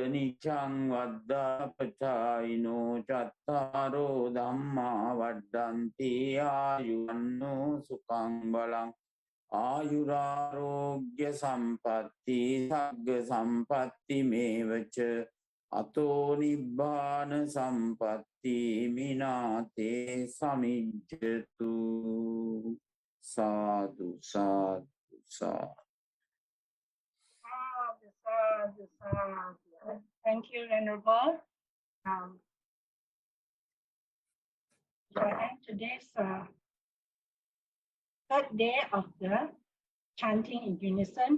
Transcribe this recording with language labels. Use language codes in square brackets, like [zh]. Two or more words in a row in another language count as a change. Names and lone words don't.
[pi] niccang vaddapachayino cattaro dhamma vaddanti ayuvanno sukhang balang ayurarogya sampatti sagga sampatti mevaca ato nibbana sampatti minate samijjatu sadhu sadhu sadhu. [en] Thank you, Venerable. To end today's third day of the chanting in unison.